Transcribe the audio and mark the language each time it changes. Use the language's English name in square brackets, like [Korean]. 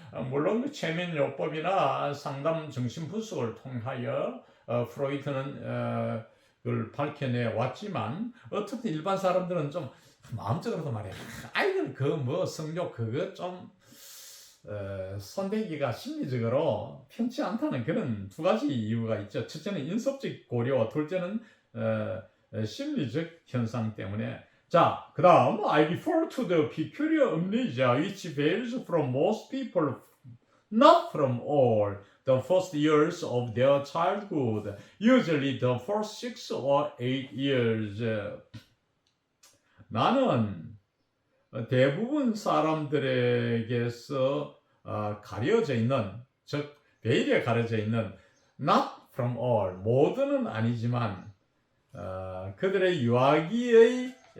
[Korean] 물론 그 최면요법이나 상담 정신분석을 통하여 프로이트는 그걸 밝혀내 왔지만 어떻든 일반 사람들은 좀 마음적으로도 말이야. 아이들 그 뭐 성욕 그거 좀 손대기가 심리적으로 편치 않다는 그런 두 가지 이유가 있죠. 첫째는 인섭적 고려, 둘째는 심리적 현상 때문에. 자, 그 다음 [English] I refer to the peculiar amnesia which varies from most people, not from all. The first years of their childhood, usually the first 6 or 8 years. [Korean] 나는 대부분 사람들에게서 가려져 있는, 즉 베일에 가려져 있는 [English] not from all, [Korean] 모두는 아니지만 그들의 유아기의